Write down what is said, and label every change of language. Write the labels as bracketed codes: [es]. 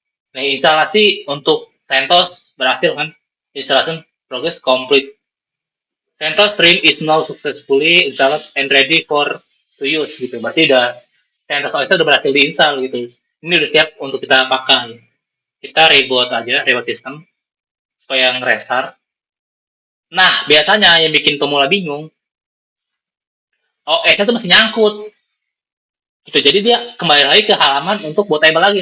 [id] Nah, instalasi untuk CentOS berhasil kan? [en] Installation progress complete. CentOS stream is now successfully installed and ready for to use gitu. [id] Berarti udah CentOS OS udah berhasil diinstal gitu. Ini udah siap untuk kita pakai. Kita reboot aja, reboot sistem supaya nge-restart. Nah, biasanya yang bikin pemula bingung, OS-nya tuh masih nyangkut. Gitu. Jadi dia kembali lagi ke halaman untuk bootable lagi.